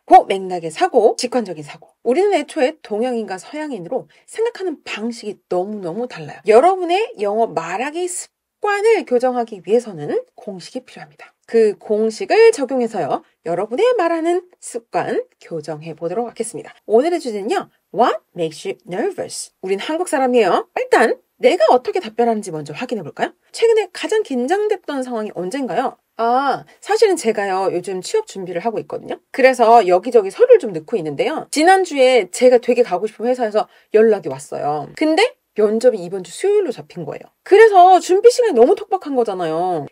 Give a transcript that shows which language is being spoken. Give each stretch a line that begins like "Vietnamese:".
Korean: 그 맥락의 사고, 직관적인 사고. 우리는 애초에 동양인과 서양인으로 생각하는 방식이 너무너무 달라요. 여러분의 영어 말하기 습관을 교정하기 위해서는 공식이 필요합니다. 그 공식을 적용해서요, 여러분의 말하는 습관 교정해 보도록 하겠습니다. 오늘의 주제는요,
English: What makes you nervous?
Korean: 우린 한국 사람이에요. 일단 내가 어떻게 답변하는지 먼저 확인해 볼까요? 최근에 가장 긴장됐던 상황이 언젠가요? 사실은 제가요, 요즘 취업 준비를 하고 있거든요. 그래서 여기저기 서류를 좀 넣고 있는데요. 지난주에 제가 되게 가고 싶은 회사에서 연락이 왔어요. 근데 면접이 이번 주 수요일로 잡힌 거예요. 그래서 준비 시간이 너무 촉박한 거잖아요.